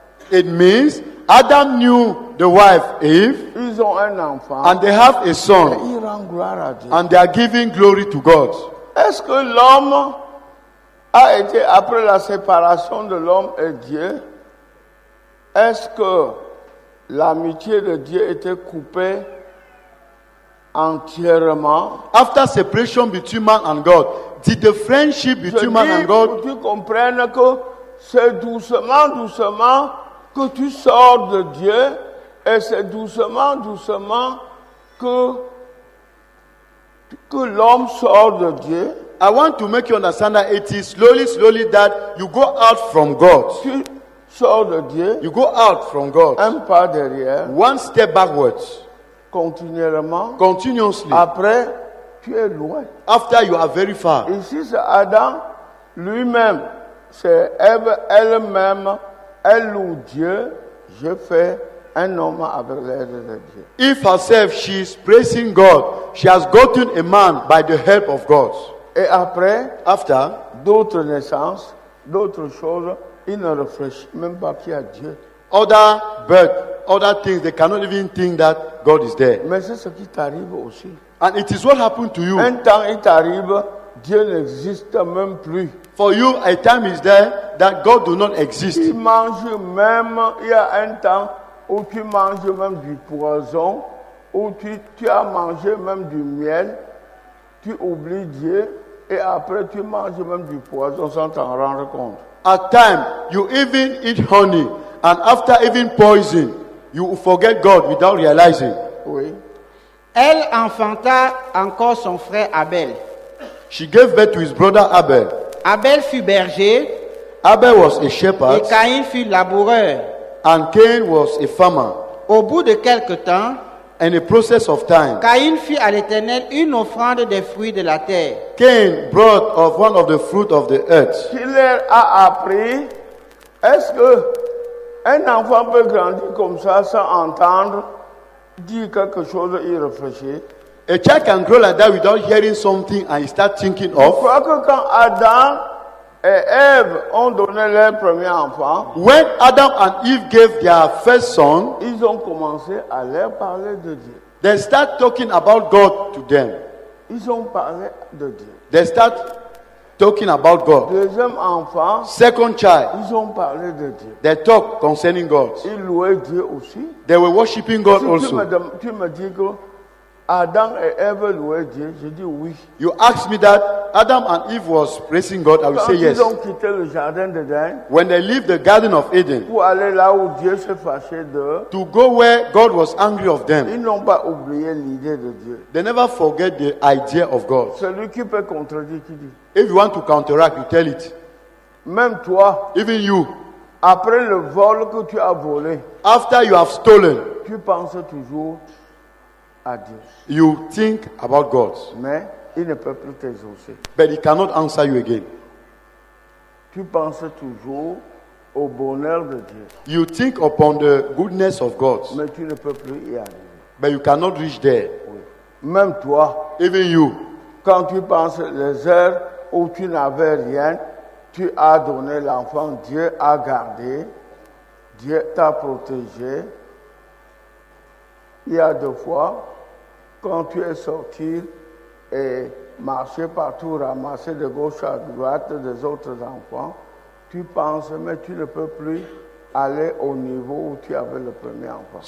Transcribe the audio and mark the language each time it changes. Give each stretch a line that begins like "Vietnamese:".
English: It means Adam knew the wife Eve,
French: Ils ont un enfant.
English: and they have a
French: Et
English: son,
French: il rend gloire à Dieu.
English: and they are giving glory to God.
French: Est-ce que l'homme a été, après la séparation de l'homme et Dieu, est-ce que l'amitié de Dieu était coupée entièrement?
English: After separation between man and God, did the friendship
French: Je
English: between man
French: dis
English: and God,
French: pour que tu comprennes que c'est doucement, doucement que tu sors de Dieu, et c'est doucement, doucement que l'homme sort de Dieu.
English: I want to make you understand that it is slowly, slowly that you go out from God.
French: Tu sors de Dieu,
English: You go out from God.
French: un pas derrière,
English: One step backwards,
French: continuellement.
English: continuously.
French: Après, tu es loin.
English: After you are very far.
French: Ici, c'est Adam lui-même. C'est Ève elle-même. Elle loue Dieu. Je fais un homme avec l'aide de Dieu.
English: If herself, she is praising God. She has gotten a man by the help of God.
French: Et après,
English: After,
French: d'autres naissances, d'autres choses, il ne réfléchit même pas qu'il y a Dieu.
English: other birth, other things, they cannot even think that God is there.
French: Mais c'est ce qui t'arrive aussi.
English: And it is what happened to you.
French: Un temps, il t'arrive, Dieu n'existe même plus.
English: For you, a time is there that God do not exist.
French: Tu manges même, il y a un temps où tu manges même du poison, où tu as mangé même du miel, tu oublies Dieu, et après tu manges même du poison sans t'en rendre compte.
English: At time, you even eat honey, and after even poison, you forget God without realizing.
French: Oui. Elle enfanta encore son frère Abel.
English: She gave birth to his brother Abel.
French: Abel fut berger
English: Abel was a
French: et
English: shepherd,
French: Caïn fut laboureur.
English: and Cain was a farmer.
French: Au bout de quelque temps,
English: In a process of time,
French: Caïn fit à l'Éternel une offrande des fruits de la terre.
English: Cain brought of one of the fruit of the earth.
French: Qui leur a appris, est-ce que un enfant peut grandir comme ça sans entendre, dire quelque chose et y réfléchir?
English: A child can grow like that without hearing something and he start thinking
French: Je
English: of.
French: crois que quand Adam et Ève ont donné leur premier enfant,
English: When Adam and Eve gave their first son,
French: ils ont commencé à leur parler de Dieu.
English: they start talking about God to them.
French: Ils ont parlé de Dieu.
English: They start talking about God.
French: Deuxième enfant,
English: Second child,
French: ils ont parlé de Dieu.
English: they talk concerning God.
French: Ils louaient Dieu aussi.
English: They were worshiping God
French: Si
English: also.
French: tu me dis que Adam et Ève louaient Dieu, je dis oui.
English: You ask me that Adam and Eve was praising God, I will
French: Quand
English: say yes.
French: ils ont quitté le jardin d'Éden
English: When they leave the Garden of Eden
French: pour aller là où Dieu s'est fâché d'eux,
English: to go where God was angry of them,
French: ils n'ont pas oublié l'idée de Dieu.
English: they never forget the idea of God.
French: Celui qui peut contredire, qui dit,
English: If you want to counteract, you tell it.
French: même toi,
English: Even you,
French: après le vol que tu as volé,
English: after you have stolen,
French: tu penses toujours à Dieu.
English: you think about God,
French: Mais il ne peut plus t'exaucer.
English: but He cannot answer you again.
French: Tu penses toujours au bonheur de Dieu,
English: You think upon the goodness of God,
French: mais tu ne peux plus y arriver.
English: but you cannot reach there.
French: Oui. Même toi,
English: Even you,
French: quand tu penses les heures où tu n'avais rien, tu as donné l'enfant, Dieu a gardé, Dieu t'a protégé. Il y a 2 fois, quand tu es sorti et marché partout, ramassé de gauche à droite des autres enfants, tu penses, mais tu ne peux plus aller au niveau où tu avais le premier enfant.